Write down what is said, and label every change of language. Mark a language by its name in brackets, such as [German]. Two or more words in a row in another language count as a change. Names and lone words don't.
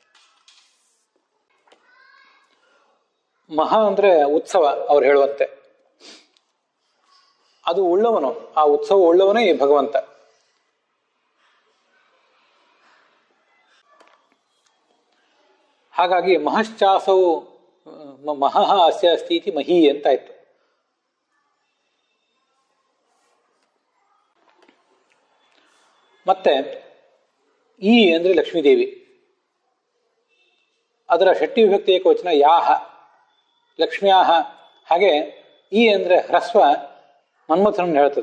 [Kannada] ಮಹಾ ಅಂದ್ರೆ ಉತ್ಸವ ಅವ್ರು ಹೇಳುವಂತೆ. ಅದು ಉಳ್ಳವನು, ಆ ಉತ್ಸವ ಉಳ್ಳವನೇ ಈ ಭಗವಂತ. [Sanskrit] ಹಾಗಾಗಿ ಮಹಶ್ಚಾಸವು ಮಹಃ ಅಸ್ಯ ಅಸ್ತಿ ಇತಿ ಮಹೀ ಅಂತಾಯ್ತು. [Kannada] ಮತ್ತೆ ಈ ಅಂದ್ರೆ ಲಕ್ಷ್ಮೀದೇವಿ. ಅದರ ಷಟ್ಟಿ ವಿಭಕ್ತಿ ಏಕವಚನ ಯಾಹ. ಲಕ್ಷ್ಮ್ಯಾಹ. ಹಾಗೆ ಈ ಅಂದರೆ ಹ್ರಸ್ವ ಮನ್ಮಥನನ್ನು ಹೇಳ್ತದೆ.